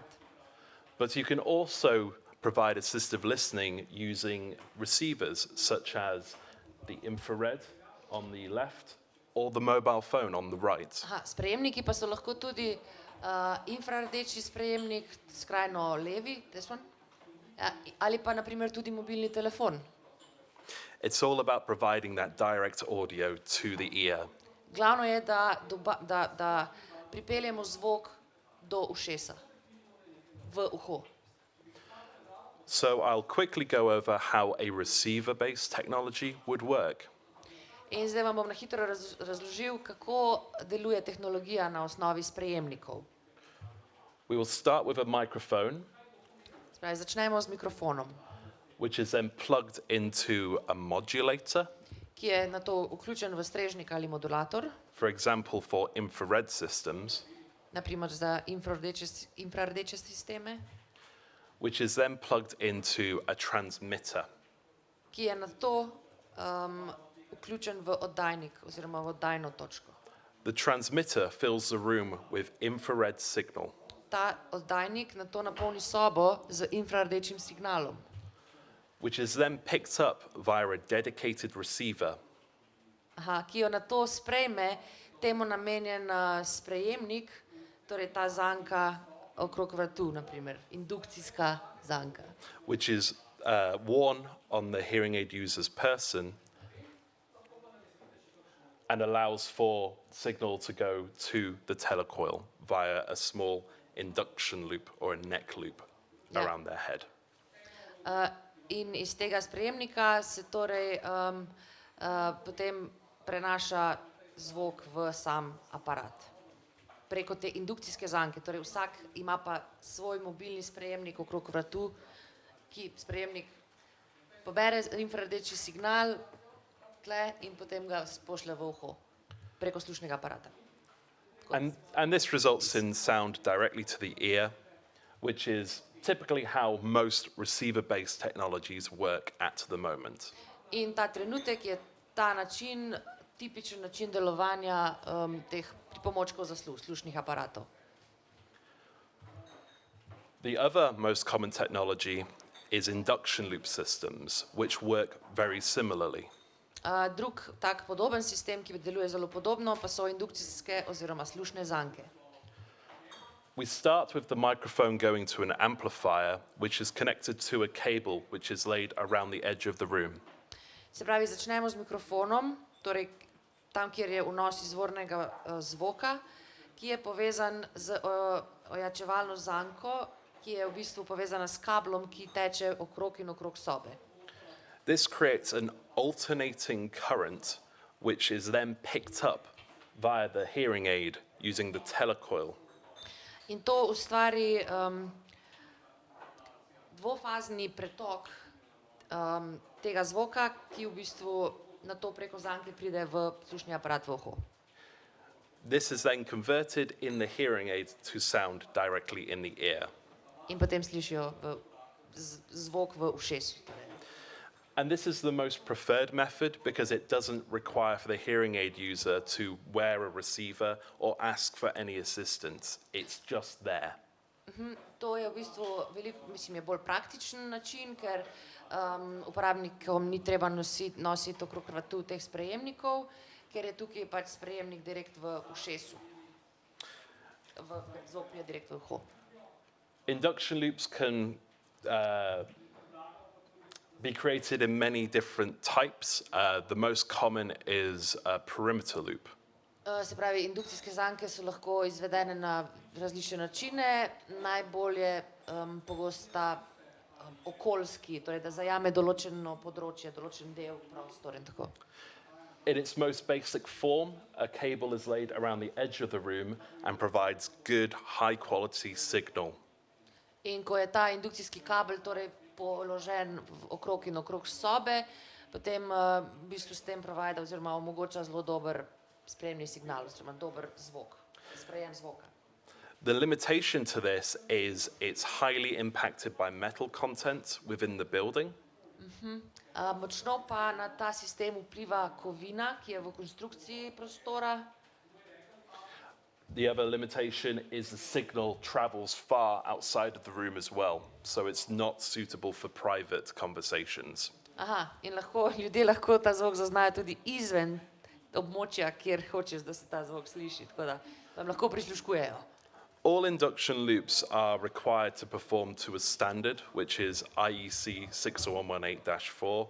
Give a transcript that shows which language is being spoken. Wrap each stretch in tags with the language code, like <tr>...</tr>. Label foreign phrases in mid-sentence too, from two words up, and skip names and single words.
<en>But you can also provide assistive listening using receivers such as the infrared on the left or the mobile phone on the right.</en> <sl>Sprejemniki pa so lahko tudi infrardeči sprejemnik, skrajno levi,</sl> <en>this one,</en> <sl>ali pa na primer tudi mobilni telefon.</sl> <en>It's all about providing that direct audio to the ear.</en> <sl>Glavno je, da pripeljemo zvok do ušesa, v uho.</sl> <en>So I'll quickly go over how a receiver-based technology would work.</en> <sl>In zdaj vam bom na hitro razložil, kako deluje tehnologija na osnovi sprejemnikov.</sl> <en>We will start with a microphone,</en> <sl>Spravi, začnemo z mikrofonom,</sl> <en>which is then plugged into a modulator,</en> <sl>ki je na to vključen v strežnik ali modulator,</sl> <en>for example, for infrared systems,</en> <sl>na primer za infrardeče sisteme,</sl> <en>which is then plugged into a transmitter,</en> <sl>ki je na to vključen v oddajnik oziroma v oddajno točko.</sl> <en>The transmitter fills the room with infrared signal,</en> <sl>Ta oddajnik na to napolni sobo z infrardečim signalom,</sl> <en>which is then picked up via a dedicated receiver,</en> <sl>ki jo na to sprejme temu namenjen sprejemnik, torej ta zanka okrog vratu, na primer, indukcijska zanka,</sl> <en>which is worn on the hearing aid user's person and allows for signal to go to the telecoil via a small induction loop or a neck loop around their head.</en> <sl>In iz tega sprejemnika se torej potem prenaša zvok v sam aparat. Preko te indukcijske zanke, torej vsak ima pa svoj mobilni sprejemnik okrog vratu, ki sprejemnik pobere infrardeči signal tle in potem ga pošlje v uho preko slušnega aparata.</sl> <en>And this results in sound directly to the ear, which is typically how most receiver-based technologies work at the moment.</en> <sl>In ta trenutek je ta način, tipičen način delovanja teh pripomočkov za slušnih aparatov.</sl> <en>The other most common technology is induction loop systems, which work very similarly.</en> <sl>Drug tak podoben sistem, ki deluje zelo podobno, pa so indukcijske oziroma slušne zanke.</sl> <en>We start with the microphone going to an amplifier, which is connected to a cable which is laid around the edge of the room.</en> <sl>Se pravi, začnemo z mikrofonom, torej tam, kjer je vnos izvornega zvoka, ki je povezan z ojačevalno zanko, ki je v bistvu povezana s kablom, ki teče okrog in okrog sobe.</sl> <en>This creates an alternating current, which is then picked up via the hearing aid using the telecoil.</en> <sl>In to ustvari dvofazni pretok tega zvoka, ki v bistvu na to preko zanke pride v slušni aparat v uho.</sl> <en>This is then converted in the hearing aid to sound directly in the ear.</en> <sl>In potem slišijo zvok v ušesu.</sl> <en>And this is the most preferred method because it doesn't require for the hearing aid user to wear a receiver or ask for any assistance. It's just there.</en> <sl>To je v bistvu je bolj praktičen način, ker uporabnikom ni treba nositi okrog vratu teh sprejemnikov, ker je tukaj pač sprejemnik direkt v ušesu. Zvok je direkt v uho.</sl> <en>Induction loops can be created in many different types. The most common is a perimeter loop.</en> <sl>Se pravi, indukcijske zanke so lahko izvedene na različne načine. Najbolje pogosta okoljski, torej da zajame določeno področje, določen del prostora in tako.</sl> <en>In its most basic form, a cable is laid around the edge of the room and provides good, high-quality signal.</en> <sl>In ko je ta indukcijski kabel torej položen okrog in okrog sobe, potem v bistvu s tem provajda oziroma omogoča zelo dober sprejemni signal oziroma dober zvok, sprejem zvoka.</sl> <en>The limitation to this is it's highly impacted by metal content within the building.</en> <sl>Močno pa na ta sistem vpliva kovina, ki je v konstrukciji prostora.</sl> <en>The other limitation is the signal travels far outside of the room as well, so it's not suitable for private conversations.</en> <sl>In ljudje lahko ta zvok zaznajo tudi izven območja, kjer hočeš, da se ta zvok sliši, tako da vam lahko prisluškujejo.</sl> <en>All induction loops are required to perform to a standard, which is IEC 60118-4.</en>